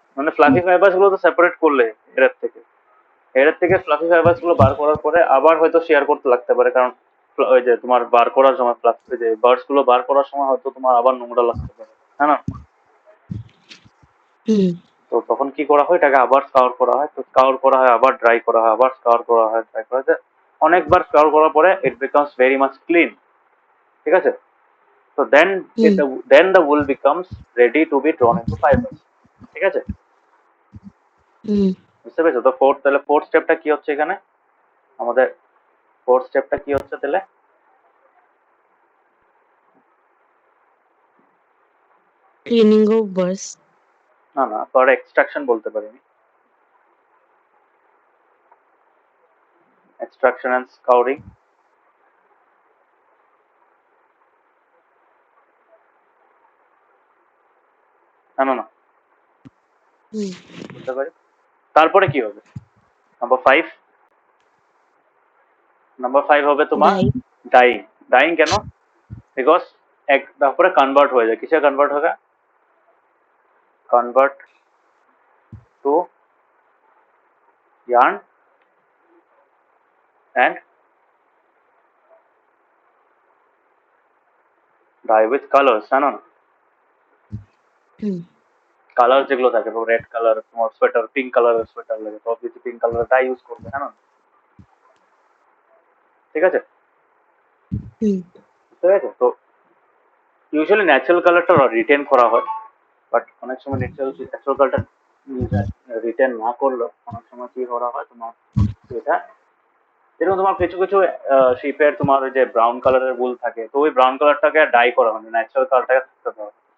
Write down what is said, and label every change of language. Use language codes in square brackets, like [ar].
[bn] মানে fluffy fibres গুলো তো সেপারেট করলে হেয়ারের থেকে ফ্লাফি ফাইবার্স গুলো বার করার পরে আবার হয়তো শেয়ার করতে লাগতে পারে, কারণ ওই যে তোমার বার করার সময়, ওই যে বার্ডস গুলো বার করার সময় হয়তো তোমার আবার নোংরা লাগতে পারে, হ্যাঁ না? হুম, তো তখন কি করা হয়, এটাকে আবার স্কাউর করা হয়, তো স্কাউর করা হয়, আবার ড্রাই করা হয়, আবার স্কাউর করা হয়, ড্রাই করা হয়, অনেকবার স্কাউর করার পরে [en] It becomes very much clean. [bn] ঠিক আছে, তো হুম, [en] Then the wool becomes ready to be drawn into fibers। [bn] ঠিক আছে, হুম, বুঝতে পেরেছো? তো তাহলে ফোর্থ স্টেপটা কি হচ্ছে এখানে, আমাদের ফোর্থ স্টেপটা কি হচ্ছে তাহলে, [en] cleaning of birth. [bn] না না, পরে এক্সট্রাকশন বলতে পারিনি, এক্সট্রাকশন এন্ড স্কাউরিং। না না না, হুম, বলতে পারি। তারপরে কি হবে, নাম্বার ফাইভ, নাম্বার ফাইভ হবে তোমার [en] dye. [bn] ডাইং। ডাইং কেন, বিকজ তারপরে কনভার্ট হয়ে যায়, কিসে কনভার্ট হবে? [en] convert to yarn and dye with colors, [bn] জানো না? হুম কালার যেগুলো থাকে, রেড কালার, তোমার সোয়েটার পিঙ্ক কালারের সোয়েটার লাগে, তো অবভিয়াসলি পিঙ্ক কালারের ডাই ইউজ করবে, হ্যাঁ না? ঠিক আছে, হুম বুঝতে পেরেছো? তো ইউজুয়ালি ন্যাচারাল কালারটা রিটেন করা হয়, বাট অনেক সময় ন্যাচারাল কালারটা রিটেন না করলেও অনেক সময় কি করা হয় তোমার, এটা যেরকম তোমার কিছু কিছু শিপের তোমার ওই যে ব্রাউন কালারের উল থাকে, তো ওই ব্রাউন কালারটাকে ডাই করা হয়, ন্যাচারাল কালারটাকে থাকতে দেওয়া হয়।